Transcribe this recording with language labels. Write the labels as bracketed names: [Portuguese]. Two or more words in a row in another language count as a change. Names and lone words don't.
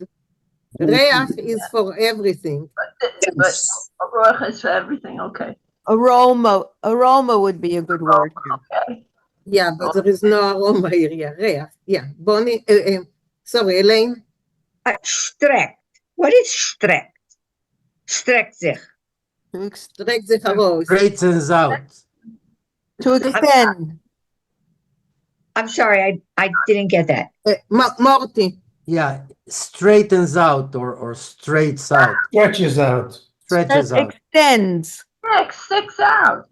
[English] Reach is for everything. But ruach is for everything. Okay. Aroma would be a good word. Okay. Yeah, but there is no aroma here. Yeah, reach. Yeah, Bonnie. Sorry, Elaine. Strekt. What is strekt? [German] Strekt sich. Strekt sich heraus. [English] Straightens out. To extend. I'm sorry, I didn't get that. Morty. Yeah, straightens out or straights out. Stretches out. Stretches out. Extends. Sticks out.